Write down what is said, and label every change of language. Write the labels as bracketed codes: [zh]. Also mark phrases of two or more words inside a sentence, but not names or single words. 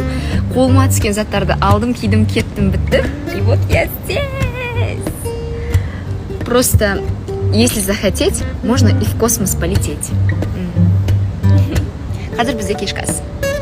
[kk] Қолыма түскен заттарды алдым, кидім, кеттім, бітті. [ru] И вот я здесь. Просто, если захотеть, можно и в космос полететь. [kk] Қазір бізде кешкі ас.